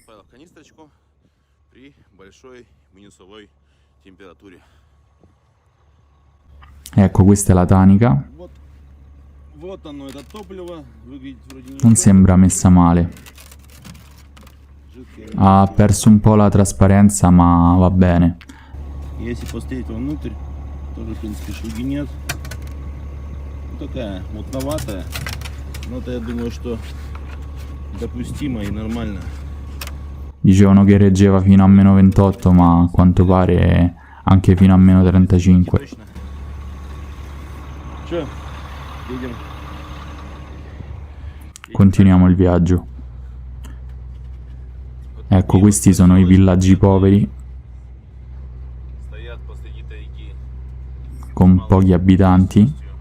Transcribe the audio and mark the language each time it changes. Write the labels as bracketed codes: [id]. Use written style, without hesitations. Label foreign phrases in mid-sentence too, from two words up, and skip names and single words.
[it] Ecco, questa è la tanica. Non sembra messa male. Ha perso un po' la trasparenza, ma va bene. [ru] Такая мутноватая, но это я думаю, что допустимо и нормально. [it] Dicevano che reggeva fino a meno 28, ma a quanto pare anche fino a meno 35. Continuiamo il viaggio. Ecco, questi sono i villaggi poveri con pochi abitanti.